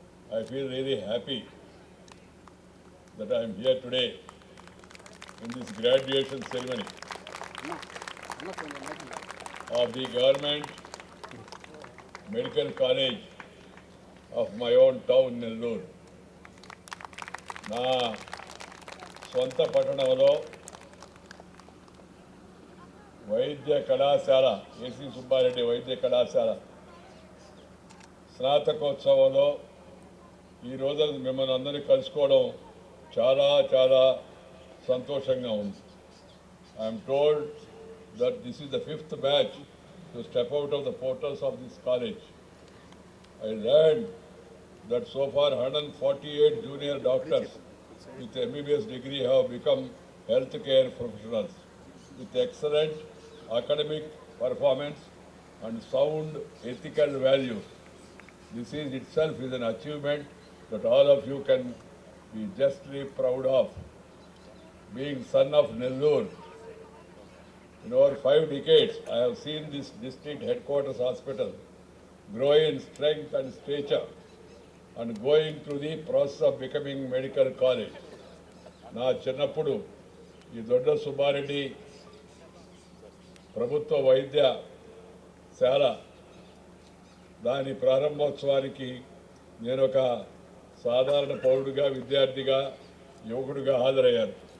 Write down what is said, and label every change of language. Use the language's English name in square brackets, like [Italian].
[English] I feel really happy that I am here today in this graduation ceremony of the Government Medical College of my own town, Nellore. [Telugu] నా సొంత పట్టణంలో వైద్య కళాశాల AC Subbareddy వైద్య కళాశాల స్నాతకోత్సవంలో ఈరోజు మిమ్మల్ని అందరినీ కలుసుకోవడం చాలా చాలా సంతోషంగా ఉంది. [English] I'm told that this is the 5th batch to step out of the portals of this college. I learned that so far 148 junior doctors with MBBS degree have become healthcare professionals with excellent academic performance and sound ethical values. This is itself is an achievement that all of you can be justly proud of. Being son of Nellore, in over 5 decades, I have seen this district headquarters hospital grow in strength and stature and going through the process of becoming medical college. [Telugu] నా చిన్నప్పుడు ఈ దొడ్డ సుబ్బారెడ్డి ప్రభుత్వ వైద్యశాల దాని ప్రారంభోత్సవానికి నేను ఒక సాధారణ పౌరుడిగా, విద్యార్థిగా, యువకుడిగా హాజరయ్యాను.